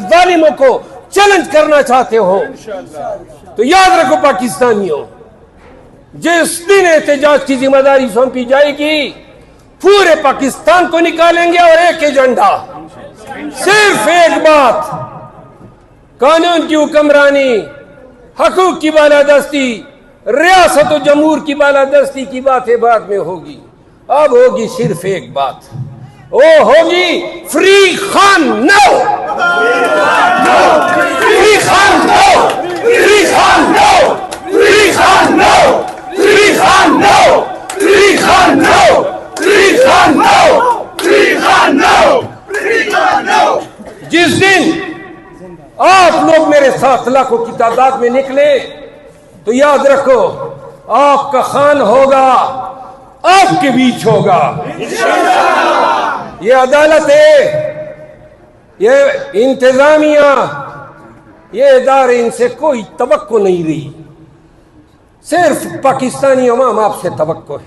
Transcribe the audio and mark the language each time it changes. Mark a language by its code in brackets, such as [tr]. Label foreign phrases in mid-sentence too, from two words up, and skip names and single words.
[ur] ظالموں کو چیلنج کرنا چاہتے ہو، تو یاد رکھو پاکستانیوں، جس دن احتجاج کی ذمہ داری سونپی جائے گی، پورے پاکستان کو نکالیں گے اور ایک ایجنڈا، صرف ایک بات، قانون کی حکمرانی، حقوق کی بالادستی، ریاست و جمہور کی بالادستی کی باتیں بعد میں ہوگی۔ اب ہوگی صرف ایک بات، وہ ہوگی [en] Free Khan now, Free Khan now, Free Khan now, Free Khan now, Free Khan now, Free Khan now, Free Khan now, Free Khan now, Free Khan now. [ur] جس دن آپ لوگ میرے ساتھ لاکھوں کی تعداد میں نکلے تو یاد رکھو، آپ کا خان ہوگا، آپ کے بیچ ہوگا۔ یہ عدالت ہے، یہ انتظامیہ، یہ ادارے، ان سے کوئی توقع نہیں رہی، صرف پاکستانی عوام آپ سے توقع ہے۔